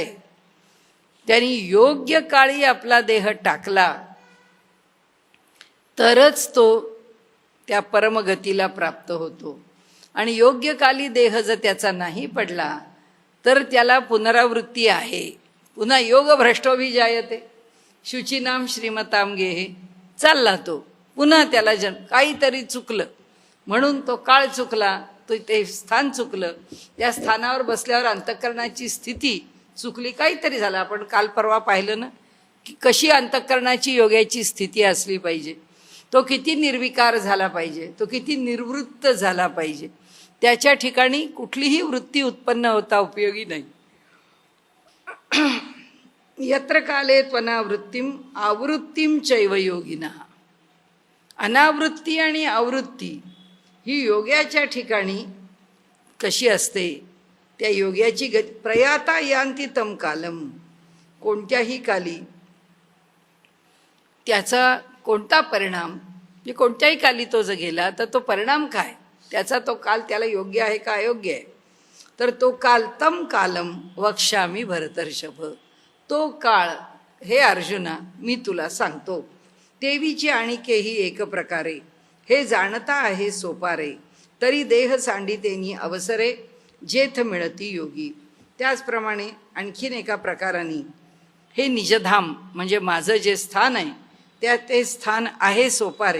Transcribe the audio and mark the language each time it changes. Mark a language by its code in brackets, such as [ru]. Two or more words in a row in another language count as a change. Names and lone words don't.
[mr] त्यांनी योग्य काळी आपला देह टाकला तरच तो त्या परमगतीला प्राप्त होतो. आणि योग्य काली देह जर त्याचा नाही पडला तर त्याला पुनरावृत्ती आहे. [sa] पुन्हा योग भ्रष्टोभिजायते शुचीनाम श्रीमताम गेहे, [mr] चालला तो पुन्हा त्याला काहीतरी चुकलं म्हणून तो काळ चुकला, तो ते स्थान चुकलं, त्या स्थानावर बसल्यावर अंतःकरणाची स्थिती चुकली, काहीतरी झालं. आपण काल परवा पाहिलं ना की कशी अंतःकरणाची योग्याची स्थिती असली पाहिजे, तो किती निर्विकार झाला पाहिजे, तो किती निर्वृत्त झाला पाहिजे. त्याच्या ठिकाणी कुठलीही वृत्ती उत्पन्न होता उपयोगी नाही. [sa] यत्र काले त्वनावृत्तिम आवृत्तिम चैव योगिनः. [mr] अनावृत्ती आणि आवृत्ती ही योग्याच्या ठिकाणी कशी असते? त्या योग्याची गती [sa] प्रयाता यान्ति तं कालम, [mr] कोणत्याही काली त्याचा कोणता परिणाम, म्हणजे कोणत्याही काली तो जर गेला तर तो परिणाम काय, त्याचा तो काल त्याला योग्य आहे का अयोग्य आहे? तर तो काल [sa] तं कालम वक्ष्यामि भरतर्षभ. [mr] तो काळ हे अर्जुना मी तुला सांगतो. देवीची आणिकेही एक प्रकारे हे जाणता आहे सोपारे, तरी देह सांडितेनी अवसरे जेथ मिळती योगी. त्याचप्रमाणे आणखीन एका प्रकाराने हे निजधाम म्हणजे माझं जे स्थान आहे त्या ते स्थान आहे सोपारे.